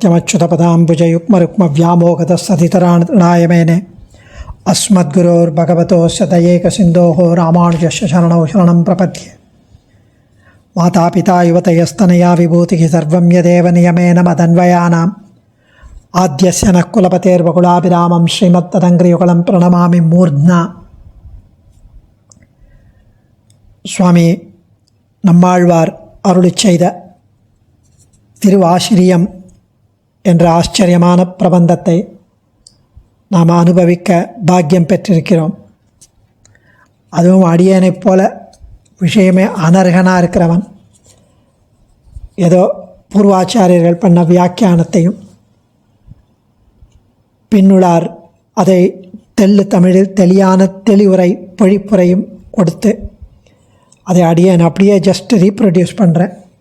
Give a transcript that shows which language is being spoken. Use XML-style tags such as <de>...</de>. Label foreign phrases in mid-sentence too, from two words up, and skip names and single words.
<sa>नित्यमच्युतपदाम्बुजयुग्मरुक्मव्यामोहतस्सतितराणाय मेने अस्मद्गुरोर्भगवतोऽस्य दयैकसिन्धोः रामानुजस्य शरणौ शरणं प्रपद्ये। मातापिता युवतयस्तनया विभूतिः सर्वं यदेव नियमेन मदन्वयानाम् आद्यस्य नः कुलपतेर्वकुलाभिरामं श्रीमत्तदङ्घ्रियुगलं प्रणमामि मूर्ध्ना।</sa> <ta>சுவாமி நம்மாழ்வார் அருளிச் செய்த திருவாசிரியம் என்ற ஆச்சரியமான பிரபந்தத்தை நாம் அனுபவிக்க பாக்கியம் பெற்றிருக்கிறோம். அதுவும் அடியேனைப் போல விஷயமே அனர்ஹனாக இருக்கிறவன் ஏதோ பூர்வாச்சாரியர்கள் பண்ண வியாக்கியானத்தையும் பின்னுளார் அதை தமிழில் தெளியான தெளிவுரை பொழிப்புரையும் கொடுத்து அதை அடியேன் அப்படியே</ta> <en>just reproduce</en> <ta>பண்ணுறேன்.</ta>